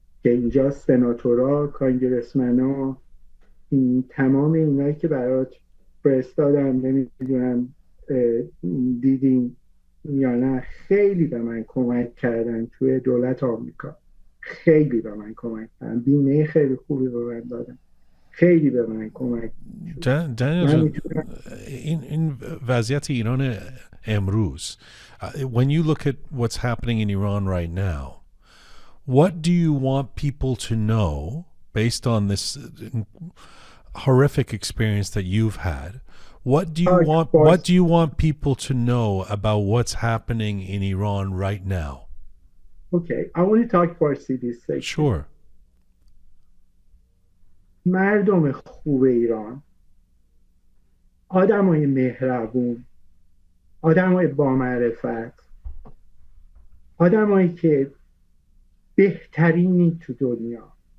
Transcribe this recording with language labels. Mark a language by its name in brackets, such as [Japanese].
[Persian] که اینجا سناتورا، کانگرسمنا، تمام اینایی که برات فرستادم، نمیدونم دیدین یا نه، خیلی به من کمک کردن توی دولت آمریکا. خیلی به من کمک کردن، بیمه خیلی خوبی به من دادن، خیلی به من کمک شد. این وضعیت ایران امروز, [English] when you look at what's happening in Iran right now, what do you want people to know based on this horrific experience that you've had? What do you want people to know about what's happening in Iran right now? Okay, I want to talk Farsi this section. Sure. [Persian] مردم خوب ایران، آدمای مهربون، آدمای با معرفت، آدمایی که بهترینی تو دنیا.